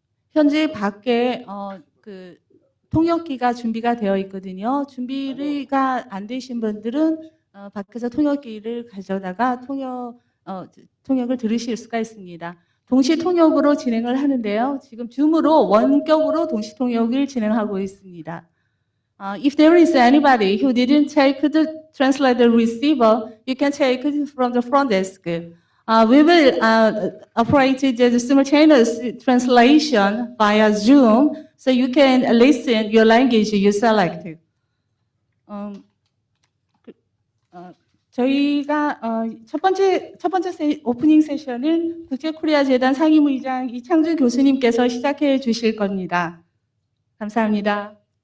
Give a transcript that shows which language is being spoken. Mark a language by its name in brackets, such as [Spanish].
[Korean] 현재 밖에 통역기가 준비가 되어 있거든요. 준비가 안 되신 분들은 밖에서 통역기를 가져다가 통역을 들으실 수가 있습니다. 동시 통역으로 진행을 하는데요. 지금 줌으로 원격으로 동시 통역을 진행하고 있습니다. [English] If there is anybody who didn't take the translator receiver, you can take it from the front desk. We will operate the simultaneous translation via Zoom, so you can listen your language you select. [Korean] 저희가 첫 번째 오프닝 세션은 국제코리아재단 상임의장 이창주 교수님께서 시작해 주실 겁니다. 감사합니다.